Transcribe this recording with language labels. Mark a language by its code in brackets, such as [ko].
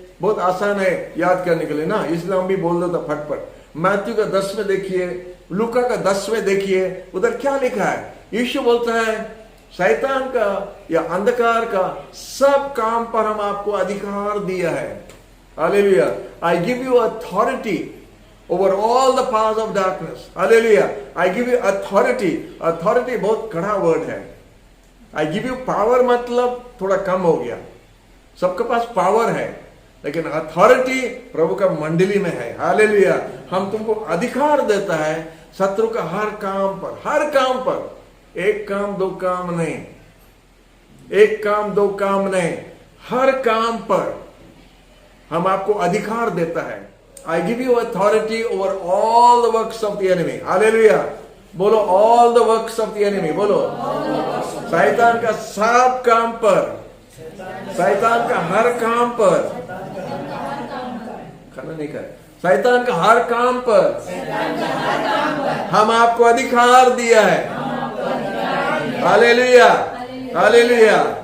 [hi] बहुत आसान है याद करने के लिए ना, इसलिए हम भी बोल देता फटफट। मैथ्यू का 10 में देखिए, लूका का 10 में देखिए, उधर क्या लिखा है। यीशु बोलता है शैतान का या अंधकार का सब काम पर हम आपको अधिकार दिया है। Hallelujah. [en] I give you authority over all the powers of darkness. Hallelujah. I give you authority. [hi] Authority बहुत कड़ा वर्ड है। [en] I give you power [hi] मतलब थोड़ा कम हो गया। सबके पास पावर है, लेकिन अथॉरिटी प्रभु का मंडली में है। हालेलुया। हम तुमको अधिकार देता है शत्रु का हर काम पर। एक काम दो काम नहीं, एक काम दो काम नहीं, हर काम पर हम आपको अधिकार देता है। [en] I give you authority over all the works of the enemy. Hallelujah. बोलो all the works of the enemy. [hi] बोलो शैतान का सब काम पर, शैतान का हर काम पर, खाना नहीं खाए, शैतान का हर काम पर हम आपको अधिकार दिया है। हालेलुया। हालेलुया।